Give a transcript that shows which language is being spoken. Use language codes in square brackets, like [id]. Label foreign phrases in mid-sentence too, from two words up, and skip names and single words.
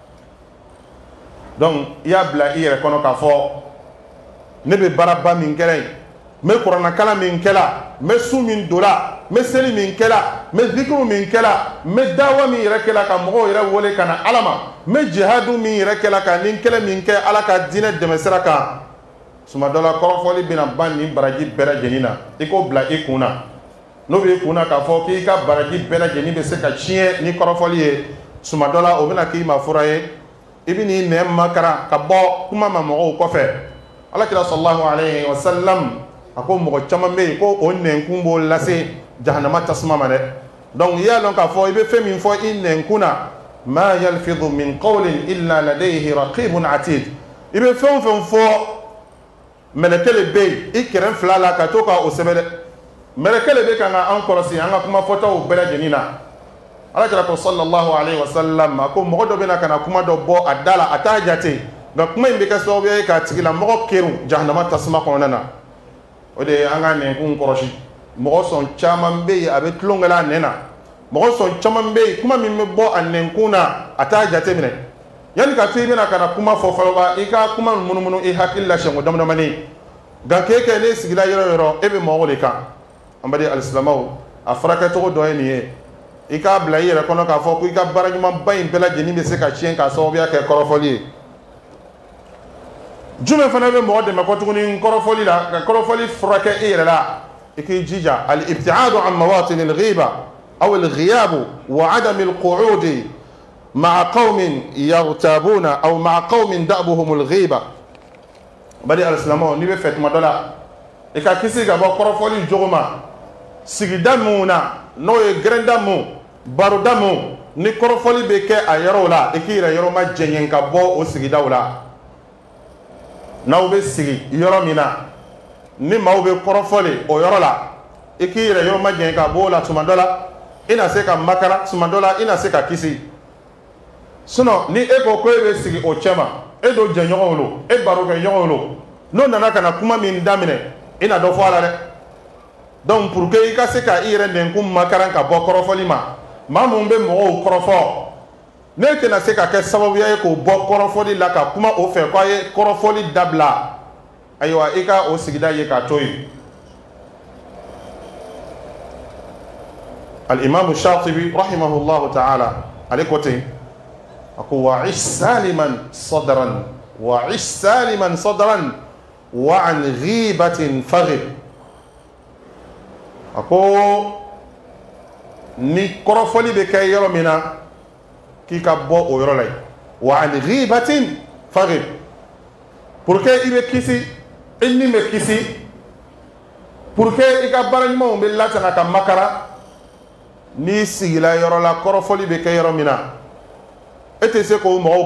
[bm] donc i y'a bila i yɛrɛ kɔnɔ k'a fɔ ne bɛ baaraba min kɛra yen n bɛ kuranankala min kɛra n bɛ su min dora n bɛ seli min kɛra n bɛ zikiru min kɛra n bɛ dawa min yɛrɛ kɛra ka mɔgɔw yɛrɛ wele ka na ala ma n bɛ jihadu min yɛrɛ kɛra ka nin kɛlɛ min kɛ ala ka diinɛ dɛmɛsira kan tuma dɔ la kɔrɔfɔli bɛna ban nin baraji bɛɛ lajɛlen na i k'o bila i kun na n'o bɛ i kun na k'a fɔ k'i ka baraji bɛɛ lajɛlen bɛ se ka tiɲɛ ni kɔrɔfɔli ye tuma dɔ la o bɛna k'i ma fura ye i bɛ n'i nɛn makara ka bɔ kuma ma mɔgɔw kɔfɛ alakira [ar] صلى الله عليه وسلم [bm] a ko mɔgɔ caman bɛ yen ko o nɛnkun b'o lase jahanama tasuma ma dɛ donc i y'a dɔn k'a fɔ i bɛ fɛn min fɔ i nɛnkun na [ar] ما يلفظ من قول إلا لديه رقيب عتيد [bm] i bɛ fɛn o fɛn fɔ mɛlɛkɛ le bɛ yen i kɛrɛ fila la ka to ka o sɛbɛn dɛ mɛlɛkɛ le bɛ kan ka an kɔlɔsi an ka kuma fɔtaw bɛɛ lajɛlen na alakira ko [ar] صلى الله عليه وسلم [bm] a ko mɔgɔ dɔ bɛna ka na kuma dɔ bɔ a da la a t'a jate nka kuma in bɛ kɛ sababu ye k'a tigilamɔgɔ kɛru jahanama tasuma kɔnɔna na o de ye an ka nɛnkun kɔrɔsi mɔgɔ sɔn caman bɛ yen a bɛ tulonkɛ a nɛn na mɔgɔ sɔn caman bɛ yen kuma min bɛ bɔ a nɛnkun na a t'a jate minɛ yanni ka to i bɛna ka na kuma fɔ fɔlɔ i ka kuma munumunu i hakili la siɲɛ ko damadamanin nka k'e kɛ ne sigila yɔrɔ o yɔrɔ e bɛ mɔgɔw de kan an bɛ alisilamɛw a furakɛcogo dɔ ye nin ye i k'a bila i yɛrɛ kɔnɔ k'a fɔ ko i ka baara ɲumanba in bɛɛ lajɛlen bɛ se ka tiɲɛ k'a sababuya kɛ kɔrɔfɔli ye jumɛn fana bɛ mɔgɔ dɛmɛ kɔ tuguni kɔrɔfɔli la ka kɔrɔfɔli furakɛ i yɛrɛ la i k'i jija [ar] الابتعاد عن مواطن الغيبة أو الغياب وعدم القعود مع قوم يغتابون أو مع قوم دأبهم الغيبة [bm] bari al-islamu ni bɛ fɛ tuma dɔ la i ka kisi ka bɔ kɔrɔfɔli jogo ma sigida mun na n'o ye gɛrɛnda mun baroda mun ni kɔrɔfɔli bɛ kɛ a yɔrɔw la i k'i yɛrɛ yɔrɔ ma jɛɲɛ ka bɔ o sigidaw la n'aw bɛ sigi yɔrɔ min na ni maaw bɛ kɔrɔfɔli o yɔrɔ la i k'i yɛrɛ yɔrɔ ma jɛn ka bɔ o la tuma dɔ la i na se ka makara tuma dɔ la i na se ka kisi sinon ni e ko e bɛ sigi o cɛ ma e do jɛɲɔgɔnw lo e barokɛɲɔgɔnw lo n'o nana ka na kuma min daminɛ i na dɔ fɔ a la dɛ [fr] donc pour que [bm] i ka se ka i yɛrɛ nɛnkun makaran ka bɔ kɔrɔfɔli ma maa mun bɛ mɔgɔw kɔrɔfɔ ne tɛna se ka kɛ sababuya ye k'o bɔ kɔrɔfɔli la ka kuma o fɛ k'a ye kɔrɔfɔli dabila ayiwa i ka o sigida ye k'a to yen al-imam Shatibi [ar] رحمه الله تعالى [bm] ale ko ten ako [ar] وعش سليما صدرا وعش سليما صدرا وعن غيبة فغب [bm] ako ni korofoli be kay yoro mina ki ka bo o yoro lay [ar] وعن غيبة فغب [bm] pour que ibe kisi inni me kisi [fr] pour que [bm] ika baranymo be latana ka makara ni sigila yoro la korofoli be kay yoro mina ete se ko mo